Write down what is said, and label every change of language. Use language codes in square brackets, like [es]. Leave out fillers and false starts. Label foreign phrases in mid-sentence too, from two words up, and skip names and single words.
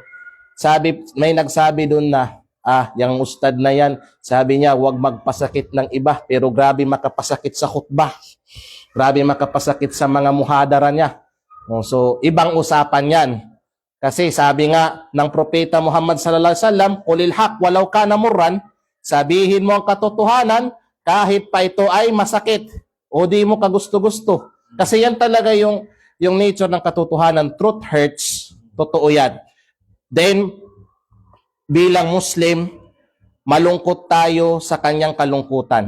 [tl] May nagsabi doon na, yung ustad na yan, sabi niya, huwag magpasakit ng iba, pero grabe makapasakit sa khutbah. Grabe makapasakit sa mga muhadara niya. So, ibang usapan yan. Kasi sabi nga ng Propeta Muhammad [ar] صلى الله عليه وسلم, "قل الحق ولو كان مرا," [tl] sabihin mo ang katotohanan kahit pa ito ay masakit o di mo kagusto-gusto. Kasi yan talaga yung yung nature ng katotohanan, [en] truth hurts, [tl] totoo yan. Then, bilang Muslim, malungkot tayo sa kanyang kalungkutan.